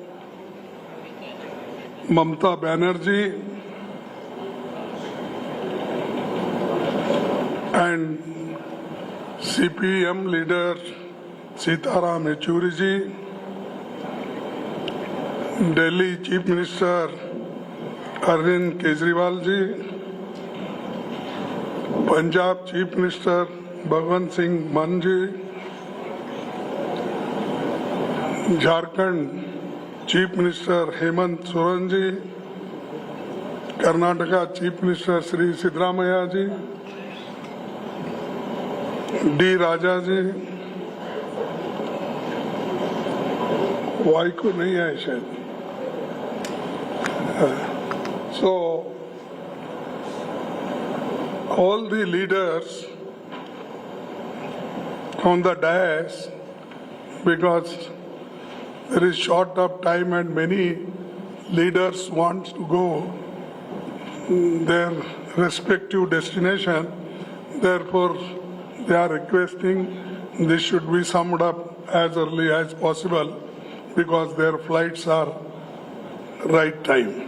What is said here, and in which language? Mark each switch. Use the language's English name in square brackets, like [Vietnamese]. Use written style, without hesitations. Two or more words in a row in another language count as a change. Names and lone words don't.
[English] Mamata Banerjee, and CPM leader Sitaram Yechuri ji, Delhi Chief Minister Arvind Kejriwal ji, Punjab Chief Minister Bhagwant Singh Mann ji, Jharkhand Chief Minister Hemant Soren ji, Karnataka Chief Minister Sri Siddaramaiah ji, D. Raja ji, [Hindi] वाई को नहीं है शायद. [English] So all the leaders on the dais, because there is short of time and many leaders want to go their respective destination, therefore they are requesting this should be summed up as early as possible because their flights are right time.